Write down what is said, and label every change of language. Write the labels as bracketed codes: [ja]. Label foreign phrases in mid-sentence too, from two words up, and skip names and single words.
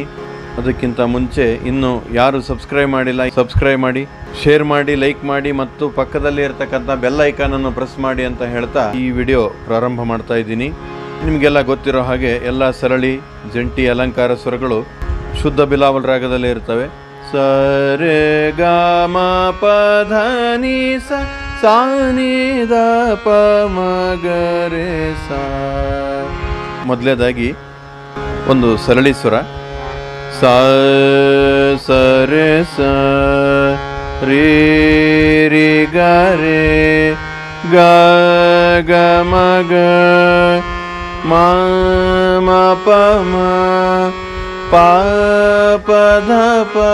[kn] ಅದಕ್ಕಿಂತ ಮುಂಚೆ ಇನ್ನು ಯಾರು ಸಬ್ಸ್ಕ್ರೈಬ್ ಮಾಡಿಲ್ಲ, ಸಬ್ಸ್ಕ್ರೈಬ್ ಮಾಡಿ, ಶೇರ್ ಮಾಡಿ, ಲೈಕ್ ಮಾಡಿ ಮತ್ತು ಪಕ್ಕದಲ್ಲಿ ಇರತಕ್ಕಂಥ [en] bell iconannu press [kn] ಮಾಡಿ ಅಂತ ಹೇಳ್ತಾ ಈ ವಿಡಿಯೋ ಪ್ರಾರಂಭ ಮಾಡ್ತಾ ಇದ್ದೀನಿ. ನಿಮಗೆಲ್ಲ ಗೊತ್ತಿರೋ ಹಾಗೆ ಎಲ್ಲ ಸರಳಿ ಜಂಟಿ ಅಲಂಕಾರ ಸ್ವರಗಳು ಶುದ್ಧ ಬಿಲಾವಲ್ ರಾಗದಲ್ಲೇ ಇರ್ತವೆ. ಸ ರೇ ಗ ಮ ಪ ಧ ನಿ ಸ ಸಾ ನಿ ದ ಪ ಮ ಗ ರೇ ಸ. ಮೊದಲನೇದಾಗಿ ಒಂದು ಸರಳಿ ಸ್ವರ ಸ ಸ ರೇ ಸ ರೇ ರೇ ಗ ರೇ ಗ ಗ ಮ ಗ ಮ ಮ ಪ ಮ ಪ ಪ ಧ ಪ